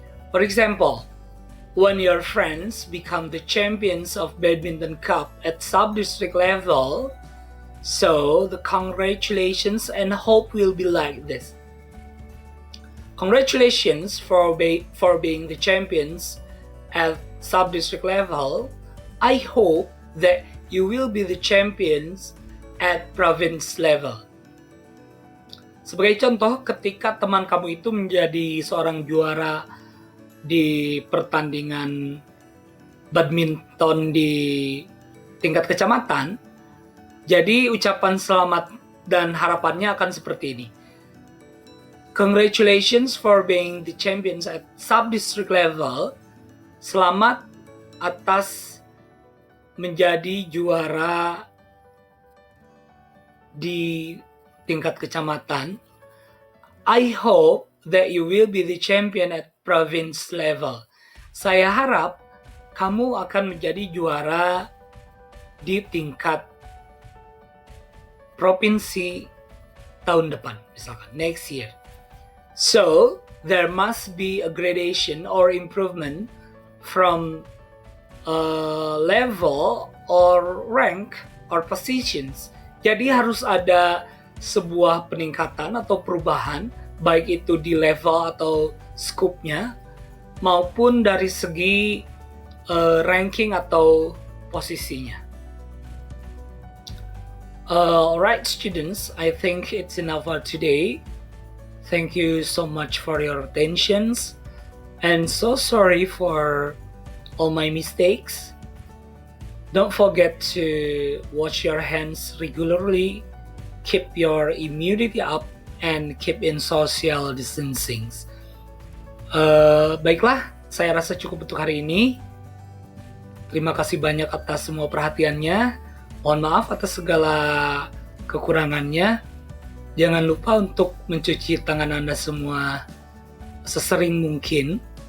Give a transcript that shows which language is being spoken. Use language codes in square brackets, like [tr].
[en] For example, when your friends become the champions of badminton cup at sub-district level, so the congratulations and hope will be like this. Congratulations for being the champions at sub-district level. I hope that you will be the champions at province level. [id] Sebagai contoh, ketika teman kamu itu menjadi seorang juara di pertandingan badminton di tingkat kecamatan, jadi ucapan selamat dan harapannya akan seperti ini. [en] Congratulations for being the champions at sub-district level. [id] Selamat atas menjadi juara di tingkat kecamatan. [en] I hope that you will be the champion at province level. [id] Saya harap kamu akan menjadi juara di tingkat provinsi tahun depan, misalkan [en] next year. So, there must be a gradation or improvement from level or rank or positions. [id] Jadi harus ada sebuah peningkatan atau perubahan, baik itu di level atau scope-nya, maupun dari segi ranking atau posisinya. [en] Alright students, I think it's enough for today. Thank you so much for your attentions, and so sorry for all my mistakes. Don't forget to wash your hands regularly, keep your immunity up, and keep in social distancing. [id] Baiklah, saya rasa cukup untuk hari ini. Terima kasih banyak atas semua perhatiannya. Mohon maaf atas segala kekurangannya. Jangan lupa untuk mencuci tangan Anda semua sesering mungkin.